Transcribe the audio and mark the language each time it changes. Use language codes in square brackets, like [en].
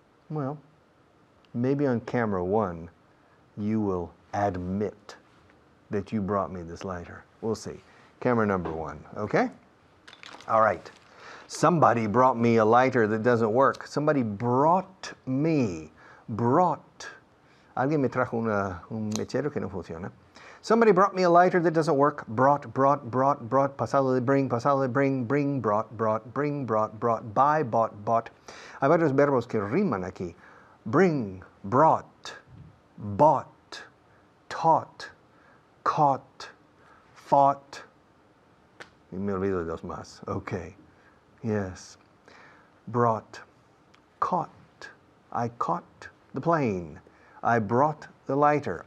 [en] Well, maybe on camera 1, you will admit that you brought me this lighter. We'll see. Camera number 1, okay? All right. Somebody brought me a lighter that doesn't work. Somebody brought me. Brought. [es] Alguien me trajo un mechero que no funciona. [en] Somebody brought me a lighter that doesn't work. Brought, [es] pasado de [en] bring, brought, bring, brought, buy, bought. [es] Hay varios verbos que riman aquí. [en] Bring, brought, bought, taught, caught, fought. [es] Y me olvido de dos más. [en] Okay. Yes. Brought, caught. I caught the plane. I brought the lighter.